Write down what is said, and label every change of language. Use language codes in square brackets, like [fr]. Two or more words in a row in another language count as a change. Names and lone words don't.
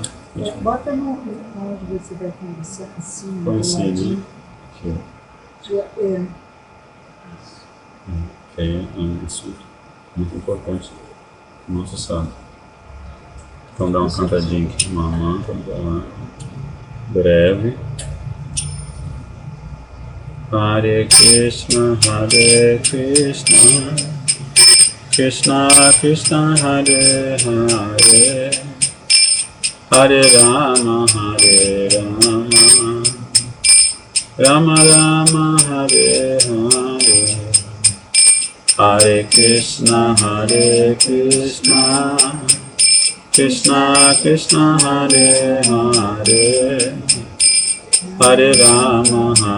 [pt] Bota no onde você vai conversar, assim, Como assim, né? Aqui. Que aí é um assunto muito importante no nosso sábado. Então dá uma cantadinha aqui, uma mantra, breve. [sa] हरे कृष्ण, कृष्ण कृष्ण, हरे हरे, हरे राम, राम राम, हरे हरे, हरे कृष्ण, कृष्ण कृष्ण, हरे हरे, हरे राम,